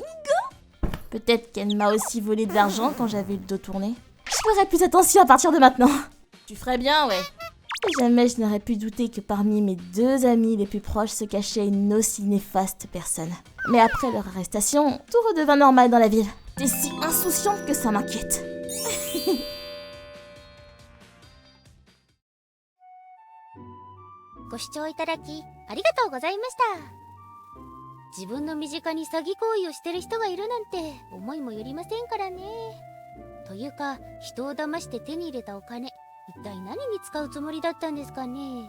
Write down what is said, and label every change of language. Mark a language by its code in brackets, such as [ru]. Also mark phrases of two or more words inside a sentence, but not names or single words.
[fr] Peut-être qu'elle m'a aussi volé de l'argent quand j'avais le dos tourné. Je ferai plus attention à partir de maintenant. Tu ferais bien, ouais. Jamais je n'aurais pu douter que parmi mes deux amis les plus proches se cachait une aussi néfaste personne. Mais après leur arrestation, tout redevint normal dans la ville. T'es si insouciante que ça m'inquiète. [ja] ご視聴いただきありがとうございました。自分の身近に詐欺行為をしてる人がいるなんて思いもよりませんからね。というか、人を騙して手に入れたお金、一体何に使うつもりだったんですかね。